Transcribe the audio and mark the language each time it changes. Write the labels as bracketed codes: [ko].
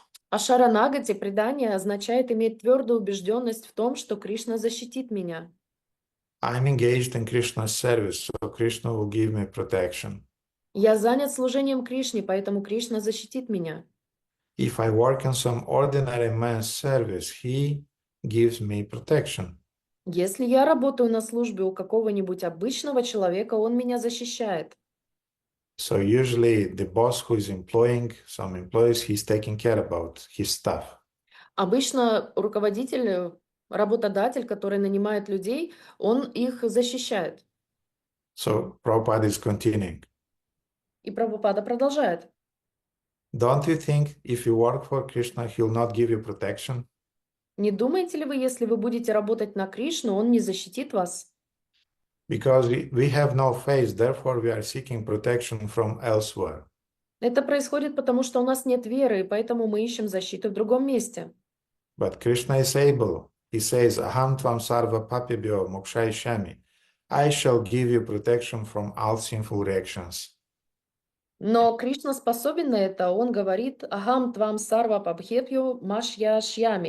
[ru] Ашаранагати предание означает иметь твердую убежденность в том, что Кришна защитит меня. [en] I'm engaged in Krishna's service, so Krishna will give me protection. [ru] Я занят служением Кришне, поэтому Кришна защитит меня. [en] If I work in some ordinary man's service, he gives me protection. [ru] Если я работаю на службе у какого-нибудь обычного человека, он меня защищает. [en] So usually the boss who is employing some employees, he's taking care about his staff. [ru] Обычно руководитель, работодатель, который нанимает людей, он их защищает. [en] So Prabhupada is continuing. [ru] И Прабхупада продолжает. [en] Don't you think if you work for Krishna, he'll not give you protection? [ru] Не думаете ли вы, если вы будете работать на Кришну, он не защитит вас? [en] Because we have no faith, therefore we are seeking protection from elsewhere. [ru] Это происходит потому, что у нас нет веры, и поэтому мы ищем защиту в другом месте. [en] But Krishna is able. He says, [sa] Aham tvam sarva papibhyo mokshayishyami. [en] I shall give you protection from all sinful reactions. [ru] Но Кришна способен на это. Он говорит: [sa] «Ахам твам сарва пабхепью машья шьями».